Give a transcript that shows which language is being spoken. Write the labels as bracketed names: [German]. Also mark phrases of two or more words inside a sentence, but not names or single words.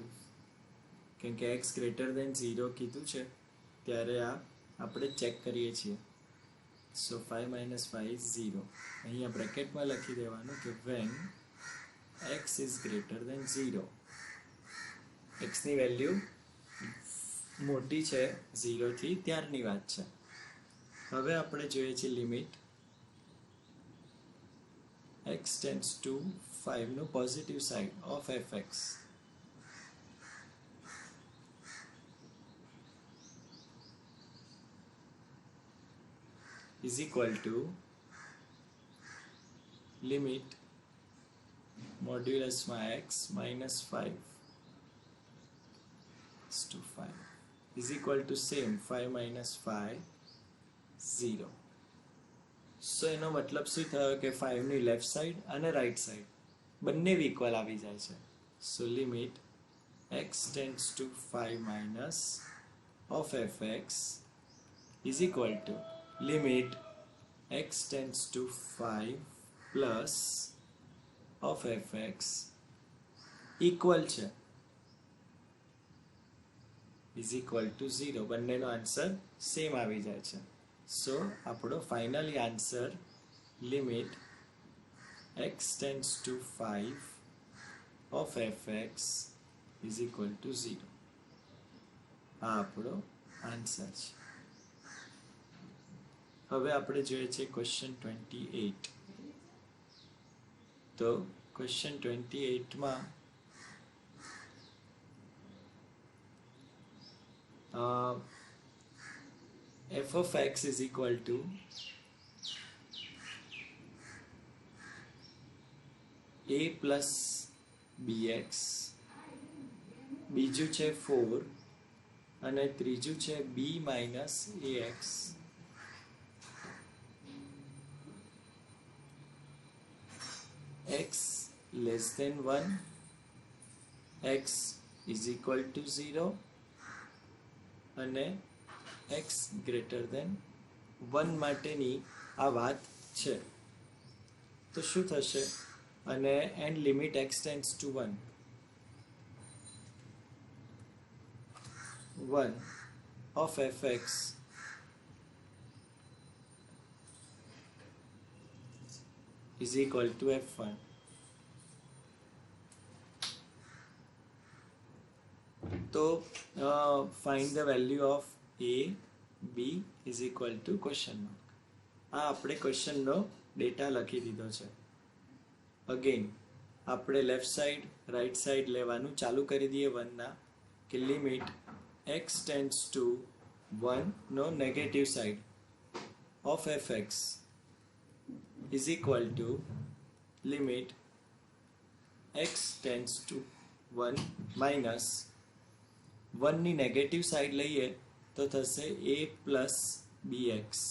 [Gujarati] કેમ કે x [English] greater than [Gujarati] 0 કીધું છે ત્યારે આ આપણે ચેક કરીએ છીએ. [English] સો 5 minus 5 is 0. [Gujarati] અહીંયા બ્રેકેટમાં લખી દેવાનું કે [English] when x is greater than 0. [Gujarati] x ની વેલ્યુ મોટી છે 0 થી ત્યારની વાત છે. હવે આપણે જોઈએ છે [English] લિમિટ x tends to 5 નું positive side of fx is equal to limit મોડ્યુલસમાં x minus 5 is to 5 is equal to same 5 minus 5 0. [Gujarati] સો એનો મતલબ શું થયો કે 5ની [English] left side [Gujarati] અને [English] right side [Gujarati] બંને ઇક્વલ આવી જાય છે. [English] So limit x tends to 5 minus of fx is equal to limit x tends to 5 plus of fx equal છે is equal to 0. બંનેનો answer same [Gujarati] આવી જાય છે. [English] સો આપણો finally answer limit x tends to 5 of fx is equal to 0. [Gujarati] આ આપણો આન્સર છે. હવે આપણે જોઈએ છે ક્વેશ્ચન 28. [English] તો ક્વેશ્ચન 28માં f of x is equal to a plus bx, [Gujarati] બીજું છે 4 અને ત્રીજું છે b minus ax. [English] x less than 1, x is equal to 0 અને x greater than 1 માટેની આ વાત છે. [Gujarati] તો શું થશે? અને [English] and limit x tends to 1 of fx is equal to f1. તો find the value of a b is equal to question mark. [Gujarati] આ આપણે ક્વેશ્ચનનો ડેટા લખી દીધો છે. [English] અગેન આપણે left side right side [Gujarati] લેવાનું ચાલુ કરી દઈએ 1 ના કે [English] લિમિટ x tends to 1 નો negative side of fx is equal to limit x tends to 1 minus 1 ની negative side [Gujarati] લઈએ તો થશે [English] a plus bx.